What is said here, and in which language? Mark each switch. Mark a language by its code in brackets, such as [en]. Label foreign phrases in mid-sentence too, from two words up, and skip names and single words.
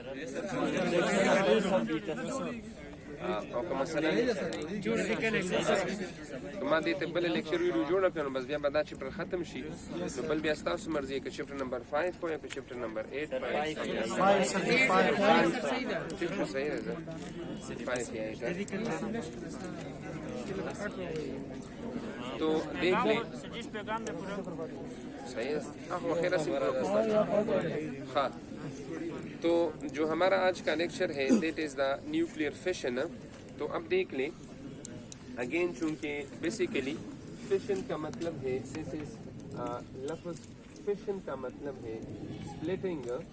[ps] او که مثلا ما دې ته بله لیکچر ویډیو جوړه کړه نو بس بیا به دا چپټر ختم شي نو بل بیا ستاسو مرضي که چپټر نمبر 5 کو یا که چپټر نمبر 8 چپټر صحیح ده 5 یا [ur] 8 تو دیکھ لیں صحیح ہاں تو جو ہمارا آج کا لیکچر ہے [en] that is the nuclear fission [ur] تو اب دیکھ لیں اگین چونکہ بیسیکلی فیشن کا مطلب ہے لفظ فیشن کا مطلب ہے سپلٹنگ